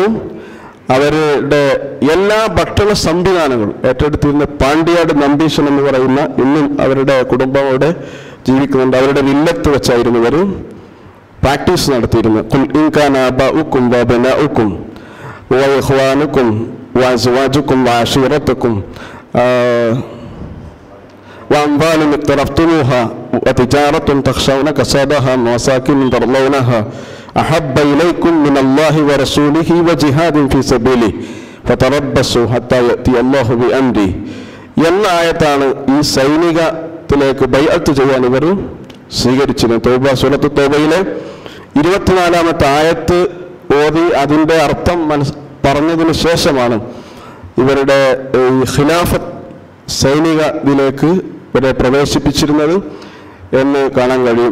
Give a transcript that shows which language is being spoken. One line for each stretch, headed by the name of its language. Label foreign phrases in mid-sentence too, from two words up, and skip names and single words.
Malayalam: അവരുടെ എല്ലാ ഭക്ഷണ സംവിധാനങ്ങളും ഏറ്റെടുത്തിരുന്ന പാണ്ടിയാട് നമ്പീശൻ എന്ന് പറയുന്ന ഇന്നും അവരുടെ കുടുംബം അവിടെ ജീവിക്കുന്നുണ്ട്. അവരുടെ വില്ലത്ത് വെച്ചായിരുന്നു ഇവർ പ്രാക്ടീസ് നടത്തിയിരുന്നത്.
Arabic: قل إن كان آباؤكم وأبناؤكم وإخوانكم وأزواجكم وعشيرتكم وأموال اقترفتموها وتجارة تخشون كسادها ومساكن ترضونها أحب إليكم من الله ورسوله وجهاد في سبيله فتربصوا حتى يأتي الله بأمره
Malayalam: എന്ന ആയത്താണ് ഈ സൈനികത്തിലേക്ക് ബൈഅത്ത് ചെയ്യാൻ ഇവർ സ്വീകരിച്ചിരുന്നത്. സൂറത്ത് തൗബയിലെ 24-ാമത്തെ ആയത്ത് ഓതി അതിൻ്റെ അർത്ഥം പറഞ്ഞതിന് ശേഷമാണ് ഇവരുടെ ഖിലാഫത്ത് സൈനികത്തിലേക്ക് ഇവരെ പ്രവേശിപ്പിച്ചിരുന്നത് എന്ന് കാണാൻ കഴിയും.